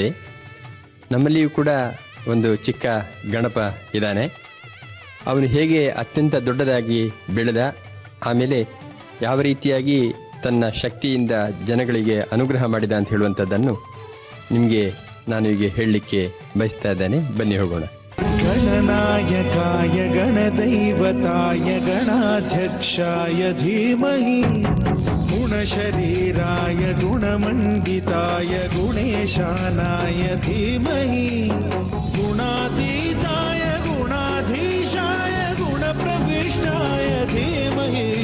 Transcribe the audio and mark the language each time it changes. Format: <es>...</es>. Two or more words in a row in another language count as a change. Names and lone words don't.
<kn>ನಮ್ಮಲ್ಲಿಯೂ ಕೂಡ ಒಂದು ಚಿಕ್ಕ ಗಣಪ ಇದ್ದಾನೆ. ಅವನು ಹೇಗೆ ಅತ್ಯಂತ ದೊಡ್ಡದಾಗಿ ಬೆಳೆದ, ಆಮೇಲೆ ಯಾವ ರೀತಿಯಾಗಿ ತನ್ನ ಶಕ್ತಿಯಿಂದ ಜನಗಳಿಗೆ ಅನುಗ್ರಹ ಮಾಡಿದ ಅಂತ ಹೇಳುವಂಥದ್ದನ್ನು ನಿಮಗೆ ನಾನು ಈಗ ಹೇಳಲಿಕ್ಕೆ ಬಯಸ್ತಾ ಇದ್ದೇನೆ. ಬನ್ನಿ ಹೋಗೋಣ.</kn> <sa>गणनायकाय गणदैवताय गणाध्यक्षाय धीमहि गुणशरीराय गुणमण्डिताय गुणेशानाय धीमहि गुणातीताय गुणाधीशाय गुणप्रविष्टाय धीमहि</sa>